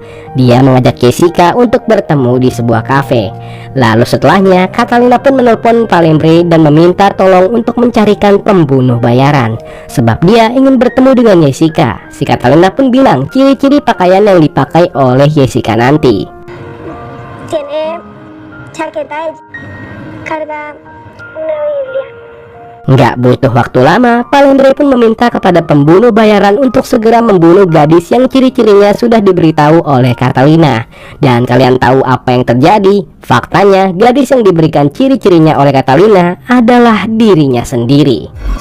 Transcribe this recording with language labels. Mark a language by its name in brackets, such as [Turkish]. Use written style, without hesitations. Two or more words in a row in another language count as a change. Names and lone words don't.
[Indonesian] Dia mengajak Jessica untuk bertemu di sebuah kafe. Lalu setelahnya, Catalina pun menelpon Palembre dan meminta tolong untuk mencarikan pembunuh bayaran, sebab dia ingin bertemu dengan Jessica. Si Catalina pun bilang ciri-ciri pakaian yang dipakai oleh Jessica nanti. [Spanish] Tiene chaqueta de carga una Biblia. [Indonesian] Nggak butuh waktu lama, Palembre pun meminta kepada pembunuh bayaran untuk segera membunuh gadis yang ciri-cirinya sudah diberitahu oleh Catalina. Dan kalian tahu apa yang terjadi? Faktanya, gadis yang diberikan ciri-cirinya oleh Catalina adalah dirinya sendiri.